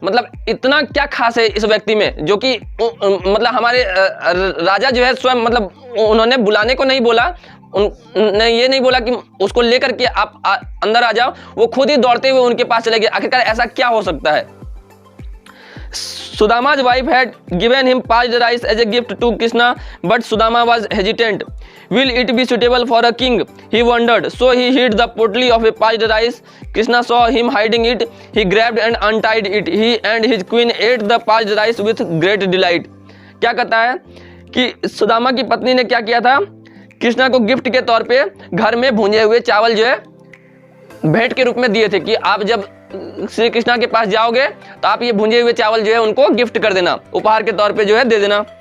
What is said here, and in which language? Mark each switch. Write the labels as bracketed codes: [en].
[hi] मतलब इतना क्या खास है इस व्यक्ति में, जो कि मतलब हमारे राजा जो है स्वयं, मतलब उन्होंने बुलाने को नहीं बोला, उन्होंने ये नहीं बोला कि उसको लेकर के आप अंदर आ जाओ, वो खुद ही दौड़ते हुए उनके पास चले गए। आखिरकार ऐसा क्या हो सकता है। [en] Sudama's wife had given him parched rice as a gift to Krishna, but Sudama was hesitant. Will it be suitable for a king? He wondered. So he hid the potly of a parched rice. Krishna saw him hiding it. He grabbed and untied it. He and his queen ate the parched rice with great delight. [hi] क्या कहता है कि सुदामा की पत्नी ने क्या किया था, कृष्णा को गिफ्ट के तौर पे घर में भुने हुए चावल जो है भेंट के रूप में दिए थे कि आप जब श्री कृष्णा के पास जाओगे तो आप ये भुने हुए चावल जो है उनको गिफ्ट कर देना, उपहार के तौर पे जो है दे देना।